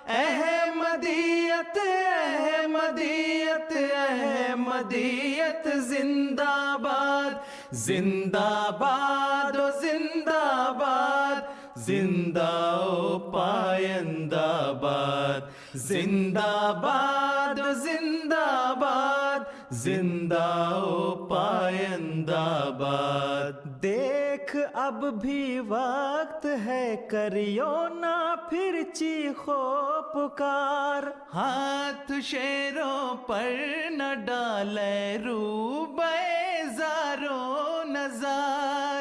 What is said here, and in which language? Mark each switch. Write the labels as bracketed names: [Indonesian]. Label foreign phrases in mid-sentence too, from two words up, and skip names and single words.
[Urdu] احمدیت احمدیت احمدیت زندہ باد، زندہ باد و زندہ باد، زندہ و پائندہ باد، زندہ باد و زندہ باد، زندہ و پائندہ باد۔ دیکھ اب بھی وقت ہے، کریو نہ پھر چیخو پکار، ہاتھ شیروں پر نہ ڈالے رو بیزارو نظار،